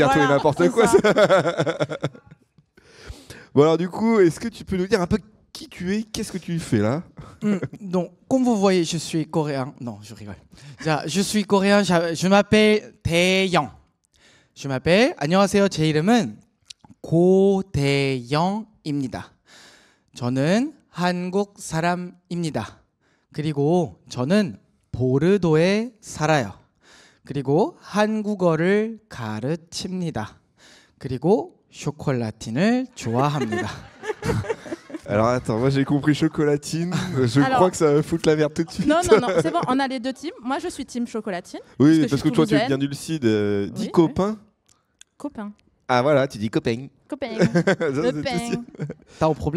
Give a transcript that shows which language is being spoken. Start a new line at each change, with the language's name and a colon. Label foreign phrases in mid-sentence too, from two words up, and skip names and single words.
French: dire tout et voilà, n'importe c'est quoi. ça. Bon alors du coup, est-ce que tu peux nous dire un peu qui tu es, qu'est-ce que tu fais là? Donc, comme vous voyez, je suis coréen. Non, je rigole. Je suis coréen. Je m'appelle Taeyang. Je m'appelle.
Korean: 안녕하세요. 제 이름은 고대영입니다. 저는 한국 사람입니다. 그리고 저는 보르도에 살아요. 그리고 한국어를 가르칩니다. 그리고 쇼콜라틴을 좋아합니다.
French: Alors attends, moi j'ai compris chocolatine, je Alors- crois que ça va foutre la merde tout de suite. Non, c'est bon, on a les deux teams. Moi, je suis team chocolatine. Oui, parce parce que que je toi suis tu viens toulousaine. du Sud, dis Oui, copain. Copain. Ah voilà, tu dis copain. Copain. Ça, Le c'est pain. aussi- T'as un problème?